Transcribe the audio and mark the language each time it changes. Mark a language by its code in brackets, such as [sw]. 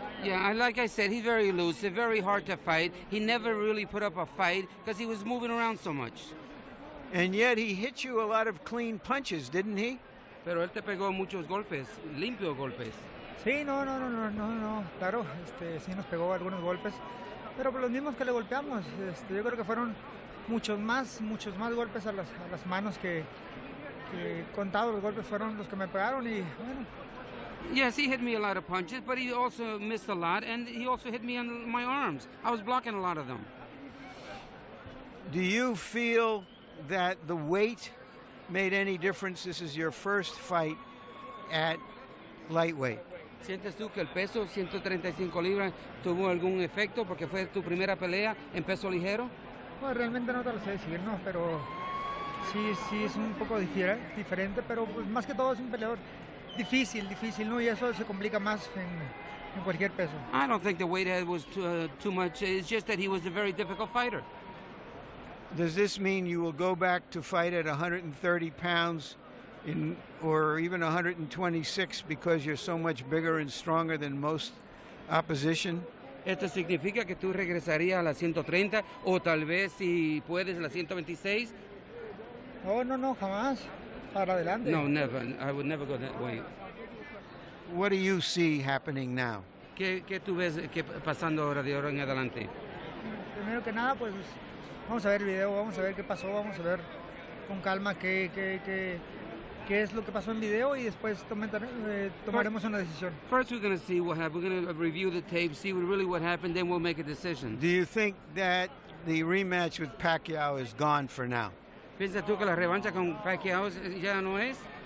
[en] Yeah, like I said, he's very elusive, very hard to fight. He never really put up a fight because he was moving around so much. And yet he hit you a lot of clean punches, didn't he? [es] Pero él te pegó muchos golpes, limpios golpes. Sí, no. Claro, sí nos pegó algunos golpes. Pero por los mismos que le golpeamos, yo creo que fueron muchos más golpes a las manos que contados los golpes fueron los que me pegaron y bueno. [en] Yes, he hit me a lot of punches, but he also missed a lot, and he also hit me on my arms. I was blocking a lot of them. Do you feel that the weight made any difference? This is your first fight at lightweight. [es] ¿Sientes tú que el peso, 135 libras, tuvo algún efecto porque fue tu primera pelea en peso ligero? Pues realmente no te lo sé decir, ¿no? Pero sí es un poco diferente, pero pues más que todo es un peleador difícil, ¿no? Y eso se complica más en cualquier peso. [en] I don't think the weight head was too much. It's just that he was a very difficult fighter. Does this mean you will go back to fight at 130 pounds or even 126 because you're so much bigger and stronger than most opposition? [es] ¿Esto significa que tú regresarías a las 130 o tal vez si puedes a las 126? No, jamás. Para adelante. [en] No, never. I would never go that way. What do you see happening now? [es] ¿Qué tú ves pasando ahora de ahora en adelante? Primero que nada, pues vamos a ver el video, vamos a ver qué pasó, vamos a ver con calma qué es lo que pasó en video y después tomaremos una decisión. [en] First we're going to see what happened. We're going to review the tape, see really what happened, then we'll make a decision. Do you think that the rematch with Pacquiao is gone for now? [es] ¿Piensas tú que la revancha con Pacquiao ya no es?